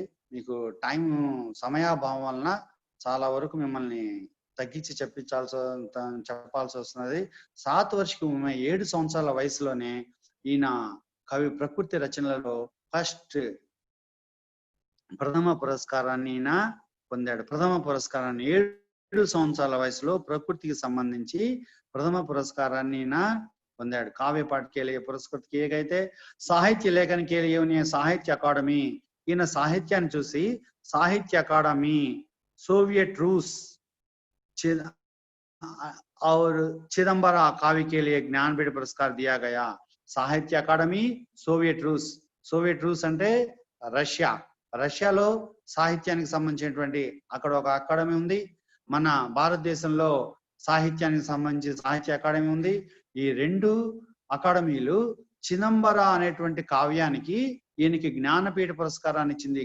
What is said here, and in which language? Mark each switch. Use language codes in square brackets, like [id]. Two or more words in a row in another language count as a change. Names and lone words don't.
[te] మీకు టైం సమయాభావం వలన చాలా వరకు మిమ్మల్ని తగ్గించి చెప్పాల్సి వస్తున్నది. 7 वर्ष 7 సంవత్సరాల వయసులోనే ఈయన కవి ప్రకృతి రచనలలో ఫస్ట్ ప్రథమ పురస్కారాన్ని ఈయన పొందాడు. ప్రథమ పురస్కారాన్ని 7 సంవత్సరాల వయసులో ప్రకృతికి సంబంధించి ప్రథమ పురస్కారాన్ని పొందాడు. [hi] काव्य पाठ के लिए पुरस्कृत किए गए थे। साहित्य लेखन के लिए उन्हें साहित्य अकादमी, [te] ఈయన సాహిత్యాన్ని చూసి సాహిత్య అకాడమీ, [hi] सोवियत रूस और चिदंबरा काव्य के लिए ज्ञानपीठ पुरस्कार दिया गया। [te] సాహిత్య అకాడమీ, సోవియట్ రూస్ అంటే రష్యా. రష్యాలో సాహిత్యానికి సంబంధించినటువంటి అక్కడ ఒక అకాడమీ ఉంది. మన భారతదేశంలో సాహిత్యానికి సంబంధించి సాహిత్య అకాడమీ ఉంది. ఈ రెండు అకాడమీలు చిదంబర అనేటువంటి కావ్యానికి ఈయనకి జ్ఞానపీఠ పురస్కారాన్ని ఇచ్చింది.